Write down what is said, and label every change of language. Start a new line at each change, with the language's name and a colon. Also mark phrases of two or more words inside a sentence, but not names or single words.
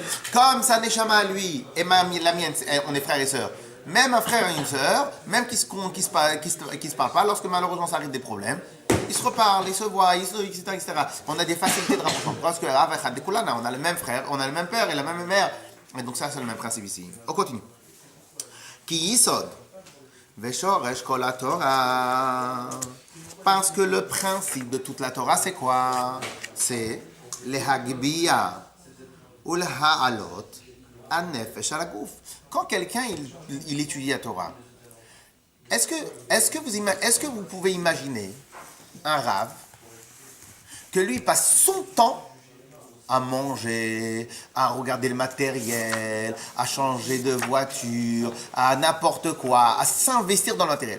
French: Comme sa neshama à lui et la mienne, on est frères et sœurs. Même un frère et une sœur, même qui se parlent pas, lorsque malheureusement ça arrive des problèmes, ils se reparlent, ils se voient, etc., etc. On a des facilités de rapprochement. Parce que on a le même frère, on a le même père et la même mère. Et donc ça, c'est le même principe ici. On continue.
Hebrew: כי יסוד ושורש כל התורה.
French: Parce que le principe de toute la Torah, c'est quoi? C'est le hagbiya ou le
Hebrew: העלאת הנפש על הגוף.
French: Quand quelqu'un il étudie la Torah, est-ce que vous pouvez imaginer un rave que lui passe son temps à manger, à regarder le matériel, à changer de voiture, à n'importe quoi, à s'investir dans le matériel?